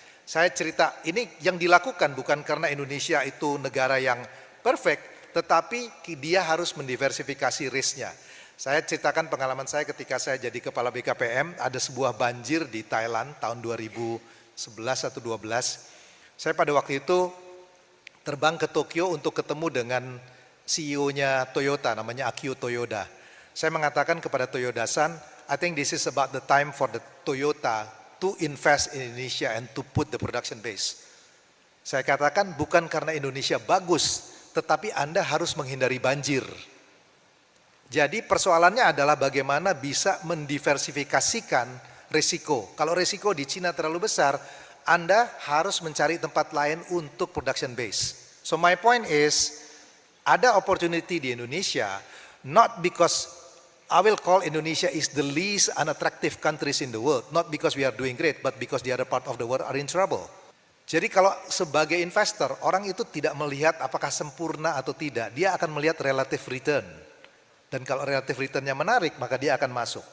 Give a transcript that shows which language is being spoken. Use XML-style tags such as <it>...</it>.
<id>Saya cerita, ini yang dilakukan bukan karena Indonesia itu negara yang perfect, tetapi dia harus mendiversifikasi risknya. Saya ceritakan pengalaman saya ketika saya jadi kepala BKPM, ada sebuah banjir di Thailand tahun 2011 atau 2012. Saya pada waktu itu terbang ke Tokyo untuk ketemu dengan CEO-nya Toyota, namanya Akio Toyoda. Saya mengatakan kepada Toyoda-san,</id> <en>I think this is about the time for the Toyota to invest in Indonesia and to put the production base.</en> <id>Saya katakan bukan karena Indonesia bagus, tetapi Anda harus menghindari banjir. Jadi persoalannya adalah bagaimana bisa mendiversifikasikan risiko. Kalau risiko di Cina terlalu besar, Anda harus mencari tempat lain untuk production base.</id> <en>So my point is,</en> <id>ada opportunity di Indonesia,</id> <en>not because I will call Indonesia is the least unattractive countries in the world, not because we are doing great, but because the other part of the world are in trouble.</en> <id>Jadi kalau sebagai investor, orang itu tidak melihat apakah sempurna atau tidak, dia akan melihat relative return. Dan kalau relative return-nya menarik, maka dia akan masuk.</id>